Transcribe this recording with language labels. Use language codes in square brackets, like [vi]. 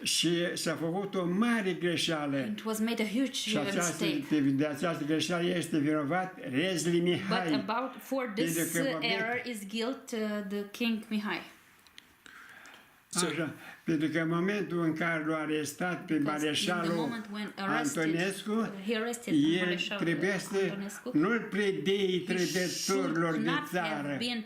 [ro] Și s-a făcut o mare greșeală. [en] It was made a huge mistake. [ro] De această greșeală este vinovat Rezli Mihai. [en] But for this error is guilt the King Mihai. [ro] Așa, pentru că în momentul în care l-a arestat pe mareșalul Antonescu, el trebuie să nu-l predei trădătorilor de țară.